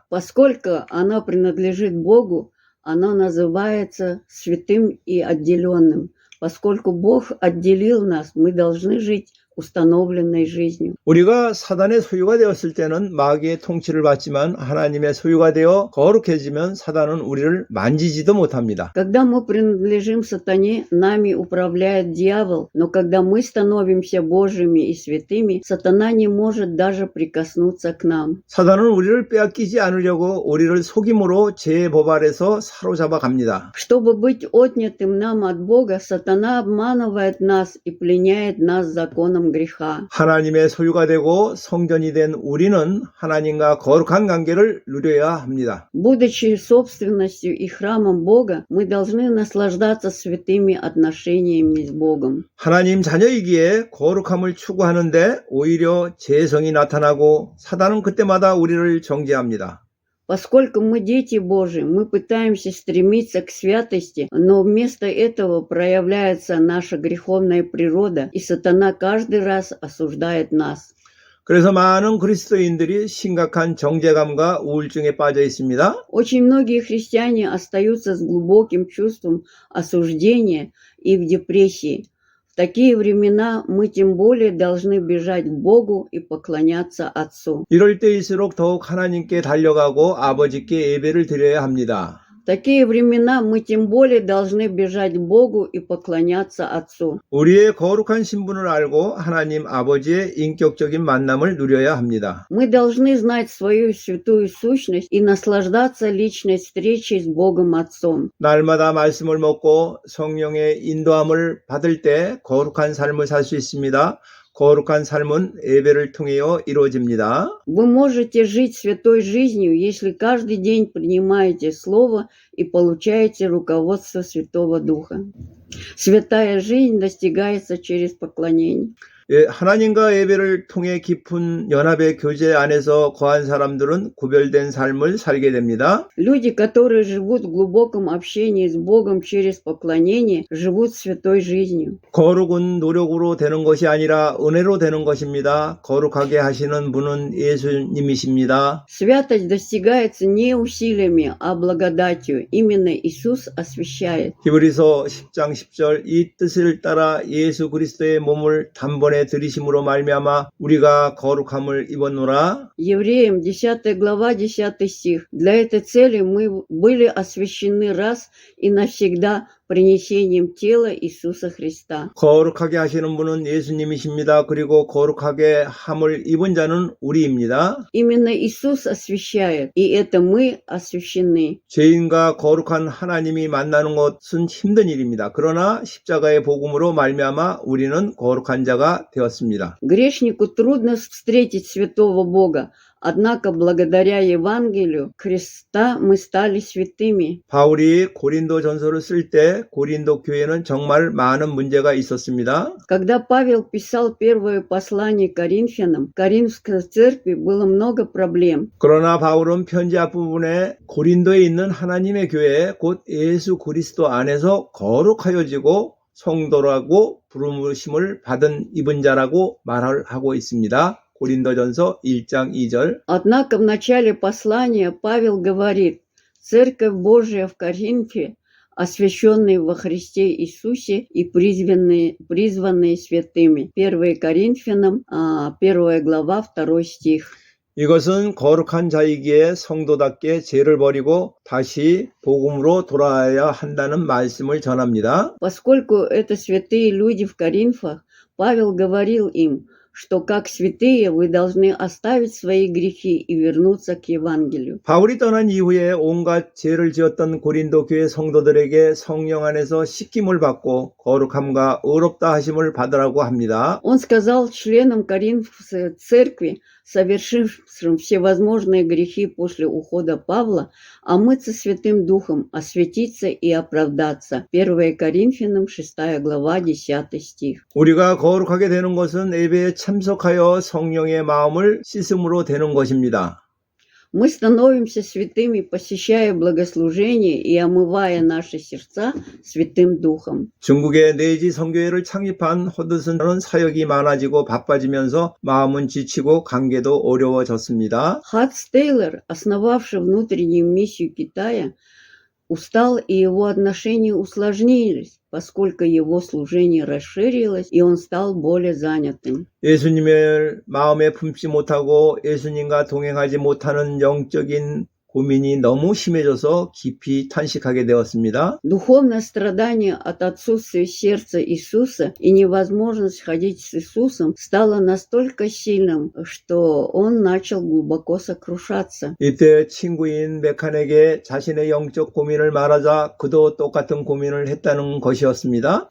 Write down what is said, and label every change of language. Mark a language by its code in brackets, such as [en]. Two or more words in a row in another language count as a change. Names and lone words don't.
[ru] Поскольку оно принадлежит Богу, оно называется святым и отделенным. Поскольку Бог отделил нас, мы должны жить установленной жизнью. [ko] 우리가 사단의 소유가 되었을 때는 마귀의 통치를 받지만 하나님의 소유가 되어 거룩해지면 사단은 우리를 만지지도 못합니다. [ru] Когда мы принадлежим сатане, нами управляет дьявол, но когда мы становимся Божьими и святыми, сатана не может даже прикоснуться к нам. [ko] 사단은 우리를 빼앗기지 않으려고 우리를 속임으로 죄의 법 아래서 사로잡아 갑니다. [ru] Чтобы быть отнятым нам от Бога, сатана обманывает нас и пленяет нас законом греха. [ko] 하나님의 소유가 되고 성전이 된 우리는 하나님과 거룩한 관계를 누려야 합니다. [ru] Будучи собственностью и храмом Бога, мы должны наслаждаться святыми отношениями с Богом. [ko] 하나님 자녀이기에 거룩함을 추구하는데 오히려 죄성이 나타나고 사단은 그때마다 우리를 정죄합니다. [ru] Поскольку мы дети Божьи, мы пытаемся стремиться к святости, но вместо этого проявляется наша греховная природа, и сатана каждый раз осуждает нас. [ko] 그래서 많은 그리스도인들이 심각한 정죄감과 우울증에 빠져 있습니다. [ru] Очень многие христиане остаются с глубоким чувством осуждения и в депрессии. В такие времена мы тем более должны бежать к Богу и поклоняться Отцу. [ko] 이럴 때일수록 더욱 하나님께 달려가고 아버지께 예배를 드려야 합니다. [ru] В такие времена мы тем более должны бежать к Богу и поклоняться Отцу. [ko] 우리의 거룩한 신분을 알고 하나님 아버지의 인격적인 만남을 누려야 합니다. [ru] Мы должны знать свою святую сущность и наслаждаться личной встречей с Богом Отцом. [ko] 날마다 말씀을 먹고 성령의 인도함을 받을 때 거룩한 삶을 살 수 있습니다. 거룩한 삶은 예배를 통하여 이루어집니다. [ru] Вы можете жить святой жизнью, если каждый день принимаете Слово и получаете руководство Святого Духа. Святая жизнь достигается через поклонение. [ko] 하나님과 예배를 통해 깊은 연합의 교제 안에서 거한 사람들은 구별된 삶을 살게 됩니다. [ru] Люди, которые живут в глубоком общении с Богом через поклонение, живут святой жизнью. [ko] 거룩은 노력으로 되는 것이 아니라 은혜로 되는 것입니다. 거룩하게 하시는 분은 예수님이십니다. [ru] Святость достигается не усилиями, а благодатью. Именно Иисус освящает. [ko] 히브리서 10장 10절 이 뜻을 따라 예수 그리스도의 몸을 단번에 들이심으로 말미암아 우리가 거룩함을 입었노라. [ru] Евреям 10 глава 10 стих. Для этой цели мы были освящены раз и навсегда принесением тела Иисуса Христа. [ko] 거룩하게 하시는 분은 예수님이십니다. 그리고 거룩하게 함을 입은 자는 우리입니다. [ru] Именно Иисус освящает, и это мы освящены. [ko] 죄인과 거룩한 하나님이 만나는 것은 힘든 일입니다. 그러나 십자가의 복음으로 말미암아 우리는 거룩한 자가 되었습니다. [ru] Грешнику трудно встретить святого Бога, однако благодаря Евангелию Христа мы стали святыми. [ko] 바울이 고린도 전서를 쓸 때 고린도 교회는 정말 많은 문제가 있었습니다. [ru] Когда Павел писал первое послание Коринфянам, в Коринфской церкви было много проблем. [ko] 그러나 바울은 편지 앞부분에 고린도에 있는 하나님의 교회 곧 예수 그리스도 안에서 거룩하여지고 성도라고 부르심을 받은 입은 자라고 말을 하고 있습니다. 고린도전서 1장 2절. [ru] Однако в начале послания Павел говорит: «Церковь Божия в Коринфе, освященные во Христе Иисусе и призванные святыми». 1 Коринфянам, 1 глава, 2 стих. [ko] 이것은 거룩한 자이기에 성도답게 죄를 버리고 다시 복음으로 돌아와야 한다는 말씀을 전합니다. [ru] Поскольку это святые люди в Коринфах, Павел говорил им, что как святые вы должны оставить свои грехи и вернуться к Евангелию. [ko] 바울이 떠난 이후에 온갖 죄를 지었던 고린도 교회 성도들에게 성령 안에서 씻김을 받고 거룩함과 의롭다 하심을 받으라고 합니다. [ru] Он сказал членам Коринфской церкви, совершившим всевозможные грехи после ухода Павла, омыться Святым Духом, осветиться и оправдаться. 1 Коринфянам 6 глава 10 стих. [ko] 우리가 거룩하게 되는 것은 예배에 참석하여 성령의 마음을 씻음으로 되는 것입니다. [ru] Мы становимся святыми, посещая богослужение и омывая наши сердца Святым Духом. [ko] 중국의 내지 선교회를 창립한 허드슨은 사역이 많아지고 바빠지면서 마음은 지치고 관계도 어려워졌습니다. [ru] Хадс Тейлор, основавший внутреннюю миссию Китая, устал, и его отношения усложнились, поскольку его служение расширилось, и он стал более занятым. [ko] 예수님을 마음에 품지 못하고 예수님과 동행하지 못하는 영적인 고민이 너무 심해져서 깊이 탄식하게 되었습니다. [ru] Духовное страдание от отсутствия сердца Иисуса и невозможность ходить с Иисусом стало настолько сильным, что он начал глубоко сокрушаться. [ko] 이때 친구인 메칸에게 자신의 영적 고민을 말하자 그도 똑같은 고민을 했다는 것이었습니다.